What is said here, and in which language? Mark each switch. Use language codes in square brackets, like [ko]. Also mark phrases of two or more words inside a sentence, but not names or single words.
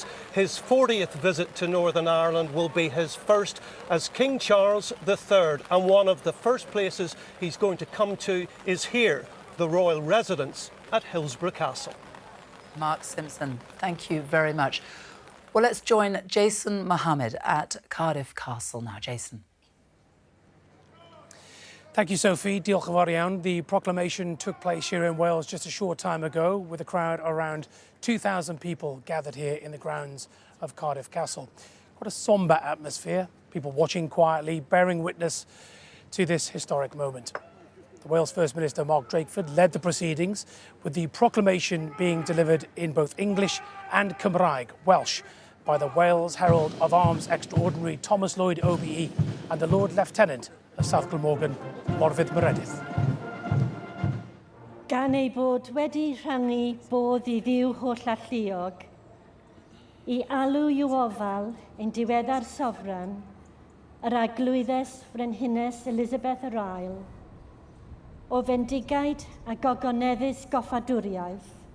[en] His 40th visit to Northern Ireland will be his first as King Charles III, and one of the first places he's going to come to is here, the royal residence at Hillsborough Castle. Mark Simpson, thank you very much. Well, let's join Jason Mohammed at Cardiff Castle now. Jason. Thank you, Sophie. [cy] Diolch yn fawr iawn. [en] The proclamation took place here in Wales just a short time ago, with a crowd around 2,000 people gathered here in the grounds of Cardiff Castle. What a sombre atmosphere, people watching quietly, bearing witness to this historic moment. The Wales First Minister, Mark Drakeford, led the proceedings, with the proclamation being delivered in both English and Cymraeg, Welsh, by the Wales Herald of Arms Extraordinary Thomas Lloyd OBE and the Lord Lieutenant of South Glamorgan, Morfydd Meredydd. [cy] Gan ei bod wedi rhannu bodd I ddiw hollallluog, I alw i'w ofal ein diweddar sofran, yr aglwyddes Frenhines Elizabeth yr Ail, o fendigaid a gogoneddus goffadwriaeth.